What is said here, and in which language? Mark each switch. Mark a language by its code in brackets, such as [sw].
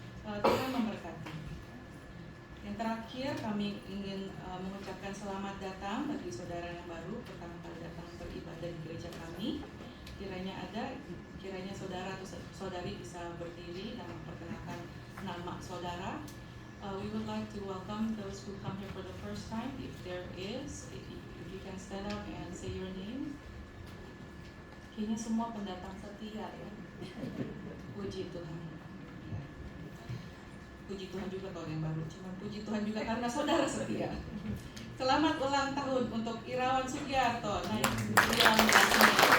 [id] Tuhan memberkati. Yang terakhir, kami ingin mengucapkan selamat datang bagi saudara yang baru pertama kali datang beribadah di gereja kami. Kiranya saudara atau saudari bisa berdiri dan memperkenalkan nama saudara. [en] We would like to welcome those who come here for the first time. If there is, if you can stand up and say your name. [id] Kayaknya semua pendatang setia ya. Puji Tuhan. Puji Tuhan juga kalau yang baru, cuman puji Tuhan juga karena saudara setia. Selamat ulang tahun untuk Irawan Sugiarto, naik 19 Mei.